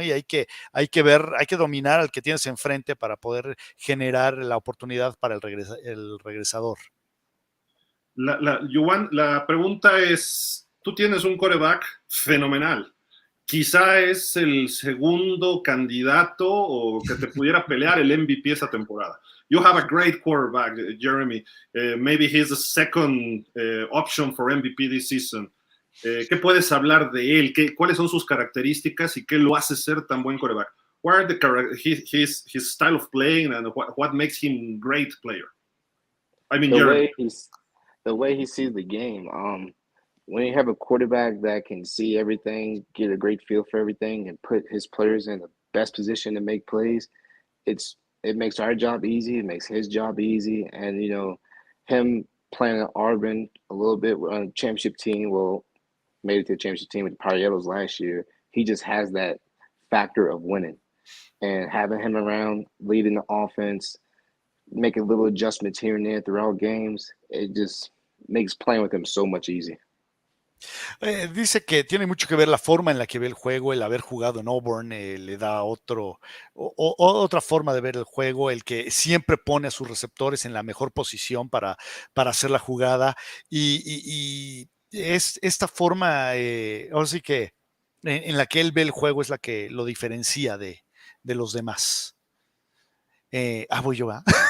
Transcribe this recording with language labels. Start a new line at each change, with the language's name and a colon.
Spanish: Y hay que dominar al que tienes enfrente para poder generar la oportunidad para el regresador. Juwan, la pregunta es, tú tienes un quarterback fenomenal. Quizá es el segundo candidato o que te pudiera pelear el MVP esta temporada.
English: You have a great quarterback, Jeremy. Maybe he's the second option for MVP this season.
Spanish: ¿Qué puedes hablar de él? ¿Cuáles son sus características y qué lo hace ser tan buen quarterback?
English: What are his style of playing and what makes him a great player? I mean, Jeremy. The way he sees the game. When you have a quarterback that can see everything, get a great feel for everything, and put his players in the best position to make plays, it makes our job easy. It makes his job easy. And, you know, him playing at Auburn a little bit on a championship team, made it to the championship team with the Parielos last year. He just has that factor of winning. And having him around, leading the offense, making little adjustments here and there throughout games, it just makes playing with him so much easier.
Spanish: Dice que tiene mucho que ver la forma en la que ve el juego, el haber jugado en Auburn le da otra forma de ver el juego, el que siempre pone a sus receptores en la mejor posición para hacer la jugada y es esta forma, ahora sí que en la que él ve el juego es la que lo diferencia de los demás. Voy yo, ¿va?